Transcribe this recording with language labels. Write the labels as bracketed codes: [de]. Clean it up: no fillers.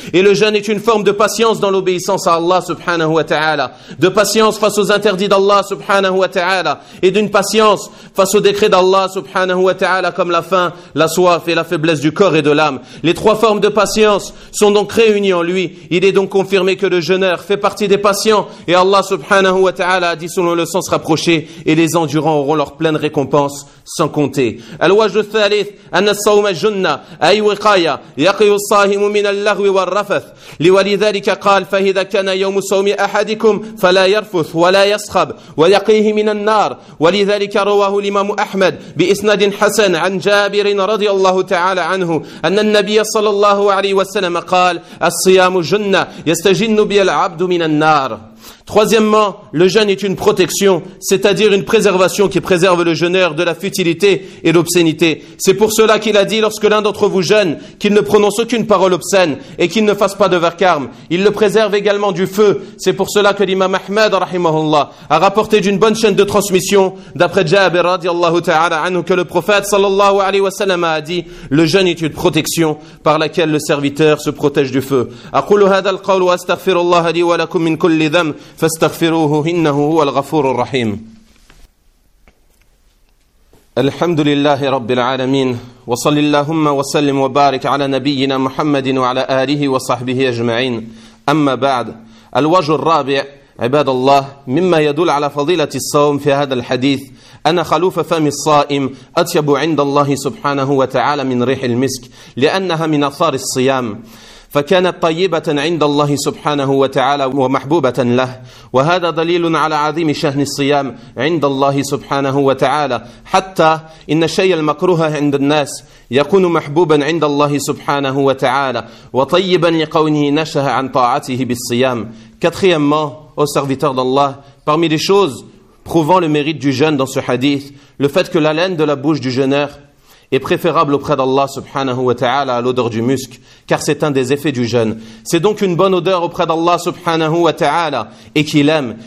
[fr] Et le jeûne est une forme de patience dans l'obéissance à Allah subhanahu wa ta'ala, de patience face aux interdits d'Allah subhanahu wa ta'ala, et d'une patience face aux décrets d'Allah subhanahu wa ta'ala, comme la faim, la soif et la faiblesse du corps et de l'âme. Les trois formes de patience sont donc réunies en lui. Il est donc confirmé que le jeûneur fait partie des patients, et Allah subhanahu wa ta'ala a dit selon le sens rapproché, et les endurants auront leur pleine récompense sans compter. [ar] Al-wajh al-thalith anna as-sawma junna ay wiqaya yaqiyu as-sahim min اللغو والرفث ولذلك قال فإذا كان يوم صوم أحدكم فلا يرفث ولا يصخب ويقيه من النار ولذلك رواه الإمام أحمد بإسناد حسن عن جابر رضي الله تعالى عنه أن النبي صلى الله عليه وسلم قال الصيام جنة يستجن بي العبد من النار. [fr] Troisièmement, le jeûne est une protection, c'est-à-dire une préservation qui préserve le jeûneur de la futilité et l'obscénité. C'est pour cela qu'il a dit, lorsque l'un d'entre vous jeûne, qu'il ne prononce aucune parole obscène et qu'il ne fasse pas de vacarme. Il le préserve également du feu. C'est pour cela que l'imam Ahmed, rahimahullah, a rapporté d'une bonne chaîne de transmission, d'après Jabir, radiallahu ta'ala anhu, que le prophète, sallallahu alayhi wa sallam, a dit, le jeûne est une protection par laquelle le serviteur se protège du feu. [ar] Aqulu hadha al-qawl wa astaghfirullah li wa lakum min kulli dhanb. فاستغفروه إنه هو الغفور الرحيم. الحمد لله رب العالمين، وصل اللهم وسلم وبارك على نبينا محمد وعلى آله وصحبه أجمعين. أما بعد، الوجه الرابع عباد الله مما يدل على فضيلة الصوم في هذا الحديث أن خلوف فم الصائم أطيب عند الله سبحانه وتعالى من ريح المسك، لأنها من أثار الصيام، فكانت طيبة عند الله سبحانه وتعالى ومحبوبة له، وهذا دليل على عظيم شأن الصيام عند الله سبحانه وتعالى، حتى إن الشيء المكروه عند الناس يكون محبوبا عند الله سبحانه وتعالى وطيبا لقونه نشأ عن طاعته بالصيام. [fr] Quatrièmement, au serviteur d'Allah, parmi les choses prouvant le mérite du jeûne dans ce hadith, le fait que la laine de la bouche du jeûneur est préférable auprès d'Allah subhanahu wa ta'ala à l'odeur du musc, car c'est un des effets du jeûne. C'est donc une bonne odeur auprès d'Allah subhanahu wa ta'ala et qu'il aime.